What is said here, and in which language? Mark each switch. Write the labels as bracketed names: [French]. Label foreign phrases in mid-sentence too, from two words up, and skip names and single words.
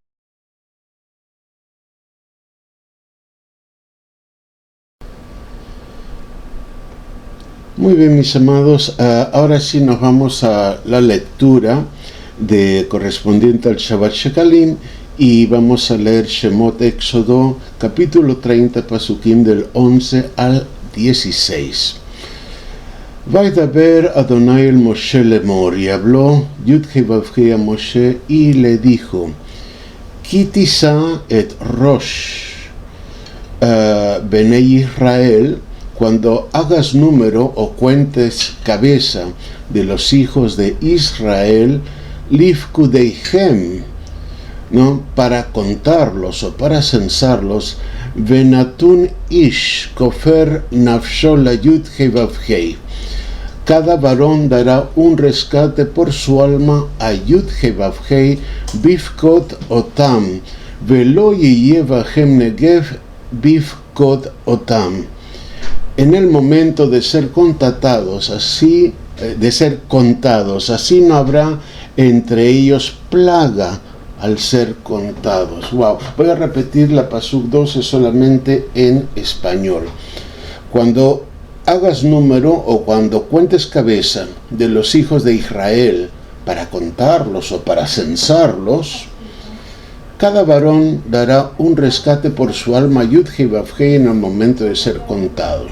[Spanish] Muy bien, mis amados, ahora sí nos vamos a la lectura correspondiente al Shabbat Shekalim y vamos a leer Shemot Éxodo, capítulo 30, Pasukim del 11 al 16. [Hebrew] וידבר אדני אל משה לאמר, [Spanish] y habló Yud Hei Vav Hei a Moshe y le dijo: [Hebrew] כי תשא את ראש בני ישראל, [Spanish] cuando hagas número o cuentes cabeza de los hijos de Israel, lifkudeihem, ¿no? Para contarlos o para censarlos, [Hebrew] ונתנו איש כפר נפשו ל יוד הא ואו הא. [Spanish] Cada varón dará un rescate por su alma a Yud Hei Vav Hei, [Hebrew] בפקד אתם ולא יהיה בהם נגף בפקד אתם. [Spanish] En el momento de ser contados, así no habrá entre ellos plaga al ser contados. Wow. Voy a repetir la Pasuk 12 solamente en español. Cuando hagas número o cuando cuentes cabeza de los hijos de Israel para contarlos o para censarlos, cada varón dará un rescate por su alma Yud Hei Vav Hei en el momento de ser contados.